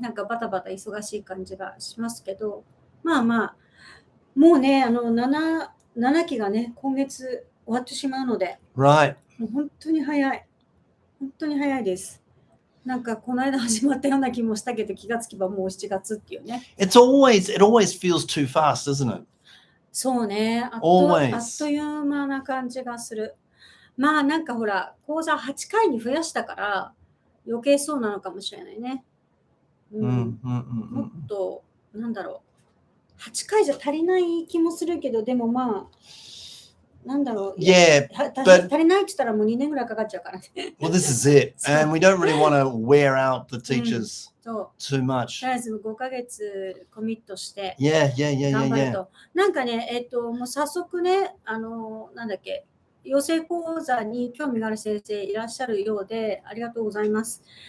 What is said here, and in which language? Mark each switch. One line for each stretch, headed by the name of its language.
Japanese: なんかバタバタ忙しい感じがしますけど、まあ、もうね、7期がね、今月終わってしまうので、
English: Right.
Japanese: もう本当に早いです。なんかこの間始まったような気もしたけど、気がつけばもう7月っていうね。
English: It always feels too fast, doesn't it?
Japanese: そうね、あっという間な感じがする。まあなんかほら、講座8回に増やしたから余計そうなのかもしれないね。もっと、なんだろう。 8回じゃ足りない気もするけど、でもまあ、なんだろう。
English: Yeah,
Japanese: 足りないって言ったらもう2年ぐらいかかっちゃうからね。
English: Well, this is it. And we don't really want to wear out the teachers too much.
Japanese: とりあえず5ヶ月コミットして、
English: Yeah.
Japanese: 頑張ると。なんかね、もう早速ね、なんだっけ、養成講座に興味がある先生いらっしゃるようで、ありがとうございます。